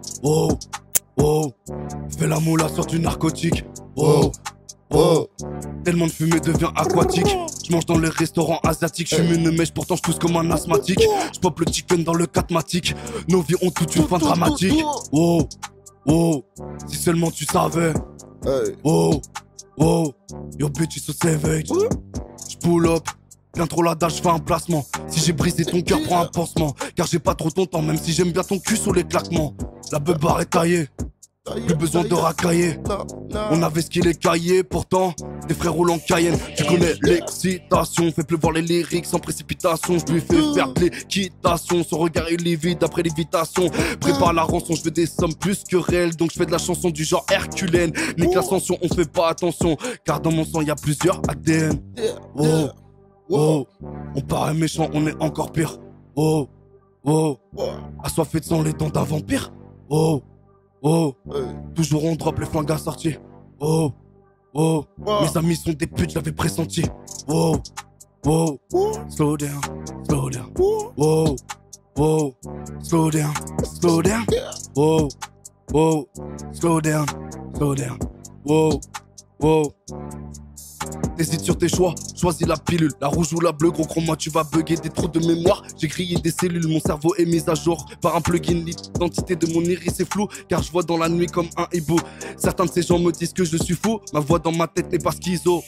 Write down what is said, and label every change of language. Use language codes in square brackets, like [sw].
[fr] Wow, wow, fais la moula sur du narcotique. Wow, wow, tellement de fumée devient aquatique. Je mange dans les restaurants asiatiques. Je fume une mèche, pourtant je tousse comme un asthmatique. Je pop le chicken dans le catmatique. Nos vies ont toute une fin dramatique. Wow, wow, si seulement tu savais. [en] Wow, wow, yo bitch is so savage. [fr] J'pull up, bien trop la dalle, j'fais un placement. Si j'ai brisé ton cœur, prends un pansement. Car j'ai pas trop ton temps, même si j'aime bien ton cul sous les claquements. La beubare est taillée, plus besoin de racailler. On avait ce qu'il est caillé, pourtant des frères roulent en Cayenne. Tu connais l'excitation, fais pleuvoir les lyriques sans précipitation. Je lui fais faire de l'équitation, son regard est livide après l'évitation. Prépare la rançon, je veux des sommes plus que réelles. Donc je fais de la chanson du genre herculéenne. Nique l'ascension, on fait pas attention, car dans mon sang y a plusieurs ADN. Oh, oh, on paraît méchant, on est encore pire. Oh, oh, assoiffé de sang, les dents d'un vampire. Oh, oh, toujours on drop les flingues assortis. Oh, oh, mes amis sont des putes, je l'avais pressenti. [en] Oh, oh, slow down, slow down. Oh, oh, slow down, slow down. Oh, oh, slow down, slow down. Oh, oh. [fr] T'hésites sur tes choix, choisis la pilule, la rouge ou la bleue, gros crois-moi tu vas bugger des trous de mémoire. J'ai grillé des cellules, mon cerveau est mis à jour par un plugin, l'identité de mon iris est floue, car je vois dans la nuit comme un hibou. Certains de ces gens me disent que je suis fou, ma voix dans ma tête n'est pas schizo.